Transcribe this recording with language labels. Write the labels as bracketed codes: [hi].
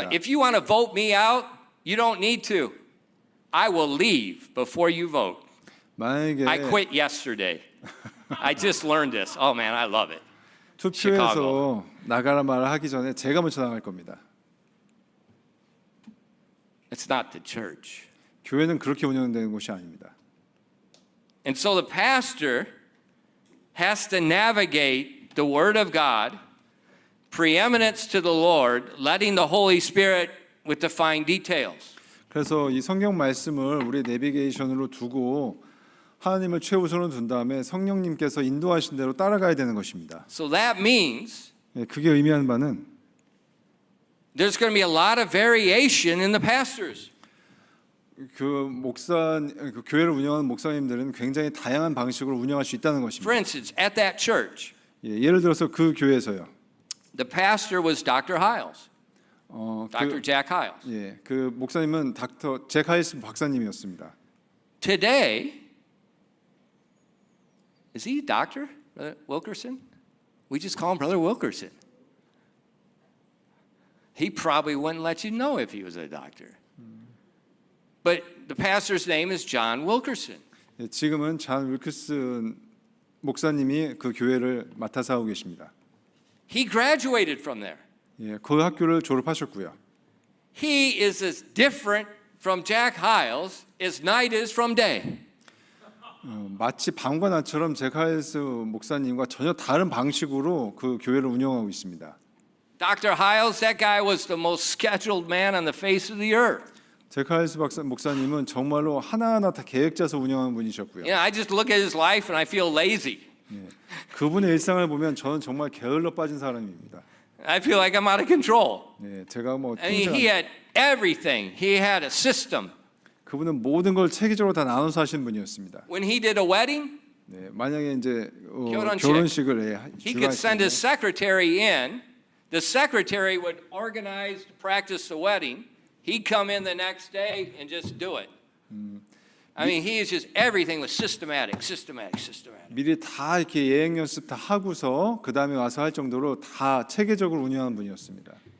[en] know, if you want to vote me out, you don't need to. I will leave before you vote. [ko] 만약에 [en] I quit yesterday. I just learned this. Oh man, I love it. [ko] 투표해서 나가라 말을 하기 전에 제가 먼저 나갈 겁니다. [en] It's not the church. [ko] 교회는 그렇게 운영되는 곳이 아닙니다. [en] And so the pastor has to navigate the Word of God, preeminence to the Lord, letting the Holy Spirit with the fine details. [ko] 그래서 이 성경 말씀을 우리 내비게이션으로 두고 하나님을 최우선으로 둔 다음에 성령님께서 인도하신 대로 따라가야 되는 것입니다. [en] So that means [ko] 그게 의미하는 바는 [en] there's going to be a lot of variation in the pastors. [ko] 그 교회를 운영하는 목사님들은 굉장히 다양한 방식으로 운영할 수 있다는 [en] For [ko] 것입니다. [en] instance, at that church, [ko] 예를 들어서 그 교회에서요. [en] the pastor was Dr. Hiles, Dr. [ko] 그, [en] Jack Hiles. [ko] 그 목사님은 닥터 잭 하일스 박사님이었습니다. [en] Today, is he a doctor, Brother Wilkerson? We just call him Brother Wilkerson. He probably wouldn't let you know if he was a doctor. But the pastor's name is John Wilkerson. [ko] 지금은 잔 윌크슨 목사님이 그 교회를 맡아서 하고 계십니다. [en] He graduated from there. [ko] 그 학교를 졸업하셨고요. [en] He is as different from Jack Hiles as night is from day. [ko] 마치 밤과 낮처럼 잭 하일스 목사님과 전혀 다른 방식으로 그 교회를 운영하고 있습니다. [en] Dr. Hiles, that guy was the most scheduled man on the face of the earth. [ko] 잭 하일스 목사님은 정말로 하나하나 다 계획 짜서 운영하는 분이셨고요. [en] You know, I just look at his life and I feel lazy. [ko] 그분의 일상을 보면 저는 정말 게을러 빠진 사람입니다. [en] I feel like I'm out of control. [ko] 제가 뭐 [en] I mean, he had everything. He had a system. [ko] 그분은 모든 걸 체계적으로 다 나눠서 하신 분이었습니다. [en] When he did a wedding, [ko] 만약에 이제 결혼식. 결혼식을 [en] he could send his secretary in. The secretary would organize to practice the wedding. He'd come in the next day and just do it. I mean, he is just everything was systematic. [ko] 미리 다 이렇게 예행 연습 다 하고서 그 다음에 와서 할 정도로 다 체계적으로 운영하는 분이었습니다.